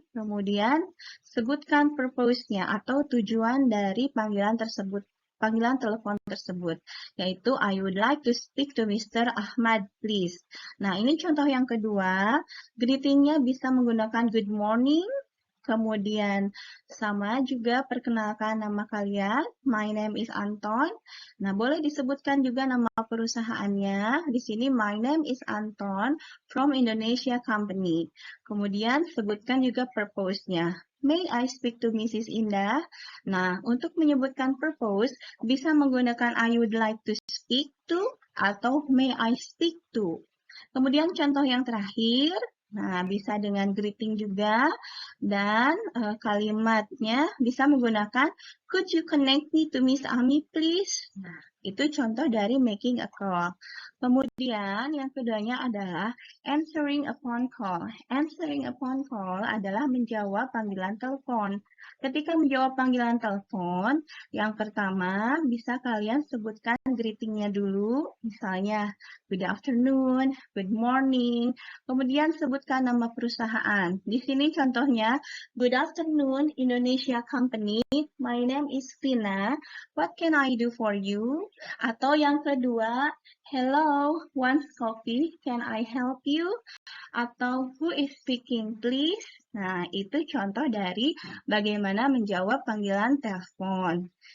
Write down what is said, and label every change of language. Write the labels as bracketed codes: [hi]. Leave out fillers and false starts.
[id] Kemudian sebutkan purpose-nya atau tujuan dari panggilan tersebut. Panggilan telepon tersebut, yaitu [en] I would like to speak to Mr. Ahmad, please. [id] Nah, ini contoh yang kedua. Greeting-nya bisa menggunakan [en] good morning, [id] kemudian sama juga perkenalkan nama kalian, [en] my name is Anton. [id] Nah, boleh disebutkan juga nama perusahaannya. Di sini [en] my name is Anton from Indonesia Company. [id] Kemudian sebutkan juga purpose-nya. [en] May I speak to Mrs. Indah? [id] Nah, untuk menyebutkan purpose bisa menggunakan [en] I would like to speak to atau may I speak to. [id] Kemudian contoh yang terakhir, nah bisa dengan greeting juga dan kalimatnya bisa menggunakan [en] could you connect me to Miss Ami please? [id] Nah, itu contoh dari [en] making a call. [id] Kemudian yang keduanya adalah [en] answering a phone call. [id] Answering a phone call adalah menjawab panggilan telepon. Ketika menjawab panggilan telepon, yang pertama bisa kalian sebutkan greetingnya dulu, misalnya [en] good afternoon, good morning, [id] kemudian sebutkan nama perusahaan. Di sini contohnya, [en] good afternoon Indonesia Company, my name is Vina, what can I do for you? Atau yang kedua, hello, wants coffee, can I help you? Atau who is speaking please? [id] Nah, itu contoh dari bagaimana menjawab panggilan telepon.